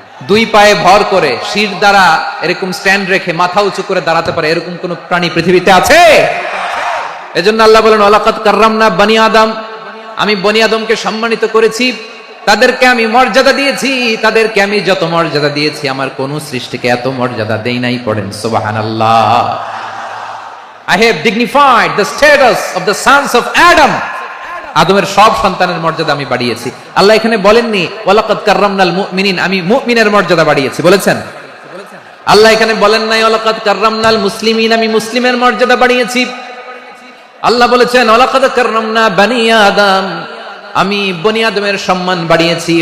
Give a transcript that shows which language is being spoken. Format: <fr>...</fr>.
<bn>দুই পায়ে ভর করে শির দ্বারা এরকম স্ট্যান্ড রেখে মাথা উঁচু করে দাঁড়াতে পারে এরকম কোন প্রাণী পৃথিবীতে আছে? এজন্য আল্লাহ বলেন</bn> <ar>ওয়ালাকাদ কাররামনা বনি আদম,</ar> <bn>আমি বনি আদমকে সম্মানিত করেছি, তাদেরকে আমি মর্যাদা দিয়েছি। তাদেরকে আমি যত মর্যাদা দিয়েছি আমার কোন সৃষ্টিকে এত মর্যাদা দেই নাই। পড়েন সুবহানাল্লাহ।</bn> <en>I have dignified the status of the sons of Adam,</en> <bn>আদমের সব সন্তানের মর্যাদা আমি বাড়িয়েছি। আল্লাহ এখানে বলেননি</bn> <ar>ওয়ালাকাদ কাররামনাল মুমিনিন,</ar> <bn>আমি মুমিনের মর্যাদা বাড়িয়েছি, বলেছেন? আল্লাহ এখানে বলেন নাই</bn> <ar>ওয়ালাকাদ কাররামনাল মুসলিমিন,</ar> <bn>আমি মুসলিমের মর্যাদা বাড়িয়েছি। আল্লাহ বলেছেন</bn> <ar>ওয়ালাকাদ কাররামনা বনি আদম,</ar> <bn>আমি বনি আদমের সম্মান বাড়িয়েছি।</bn>